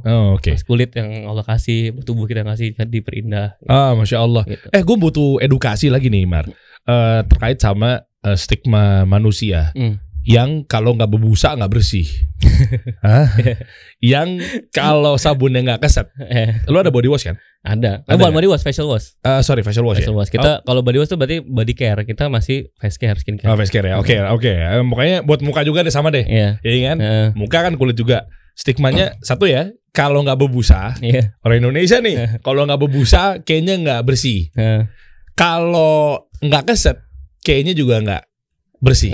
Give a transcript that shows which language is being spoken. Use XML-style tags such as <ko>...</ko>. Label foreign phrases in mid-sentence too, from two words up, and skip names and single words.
<id>Kulit yang Allah kasih, tubuh kita ngasih kan diperindah. Gitu.</id> <ar>ما شاء الله.</ar> <id>Gitu. Gue butuh edukasi lagi nih Mar, terkait sama stigma manusia yang kalau nggak berbusa nggak bersih, yang kalau sabunnya nggak keset. Lu ada</id> <en>body wash</en> <id>kan? Ada. Bukan</id> <en>body wash, facial wash. Sorry, facial wash. Facial wash.</en> <id>Kita kalau</id> <en>body wash</en> <id>tuh berarti</id> <en>body care.</en> <id>Kita masih</id> <en>face care, skin care. Face care</en> <id>ya. Oke. Pokoknya buat muka juga deh sama deh. Iya kan? Muka kan kulit juga. Stigmanya satu ya, kalau nggak berbusa, orang Indonesia nih, kalau nggak berbusa kayaknya nggak bersih. Kalau nggak keset, kayaknya juga nggak bersih.</id>